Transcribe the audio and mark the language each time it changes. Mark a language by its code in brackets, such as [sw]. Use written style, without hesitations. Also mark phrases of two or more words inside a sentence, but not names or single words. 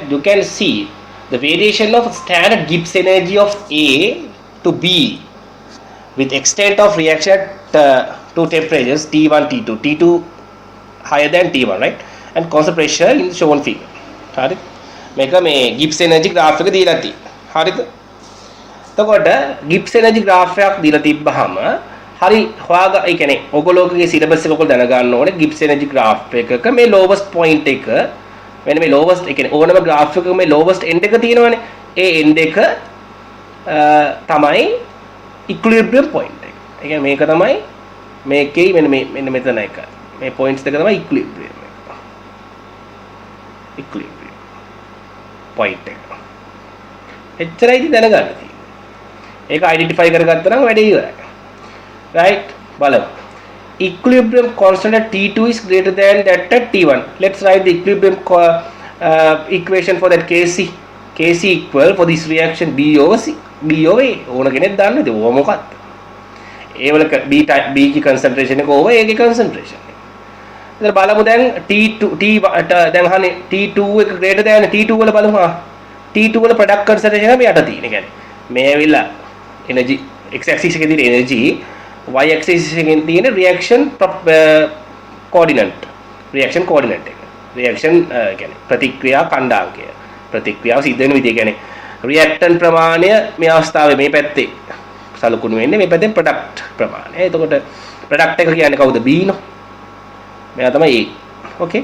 [en] You can see the variation of standard Gibbs energy of A to B with extent of reaction at two temperatures T1, T2. T2 higher than T1, right? And constant pressure in the shown figure. Right? Make a Gibbs energy graph [si] එක දීලා තියෙනවා. හරිද? එතකොට [en] Gibbs energy graph [si] එකක් දීලා තිබ්බහම හරි හොයාගන්න ඒ කියන්නේ ඔයගොල්ලෝගේ සිලබස් එක ඔයගොල්ලෝ දැනගන්න ඕනේ [en] Gibbs energy graph [si] එකක මේ [en] lowest point [si] එක මෙන්න මේ lowest ඒ කියන්නේ ඕනම graph එකක මේ [en] lowest end [si] එක තියෙනවනේ ඒ end එක තමයි [en] equilibrium point [si] එක. ඒ කියන්නේ මේක තමයි මේකේ මෙන්න මෙතන එක. මේ points දෙක තමයි equilibrium එක. [en] equilibrium point [si] එක. එච්චරයි ඉතින් දැනගන්න තියෙන්නේ. ඒක identify කරගත්තා නම් වැඩේ ඉවරයි. Right? බලමු. [en] Equilibrium constant at T2 is greater than that at T1. Let's write the equilibrium equation for that Kc. Kc equal for this reaction B over C. B over A. [si] ඕන කෙනෙක් දන්නද? ඕව මොකක්ද? A වල B කී concentration එක over A ගේ concentration එක. ඉතින් බලමු දැන් T2 දැන් අහන්නේ T2 එක [en] greater than [si] T2 වල බලමු. T2 වල [en] product concentration [si] එක මෙයට තියෙන. කියන්නේ මේ ඇවිල්ලා [en] energy x axis [si] එකේ තියෙන [en] energy y axis [si] එකෙන් තියෙන [en] reaction coordinate [si] එක reaction කියන්නේ ප්‍රතික්‍රියා කණ්ඩායමය ප්‍රතික්‍රියාව සිද්ධ වෙන විදිය කියන්නේ reactant ප්‍රමාණය මේ අවස්ථාවේ මේ පැත්තේ සලකුණු වෙන්නේ මේ පැත්තේ product ප්‍රමාණය. එතකොට product එක කියන්නේ කවුද? B නෝ. මෙයා තමයි A. okay.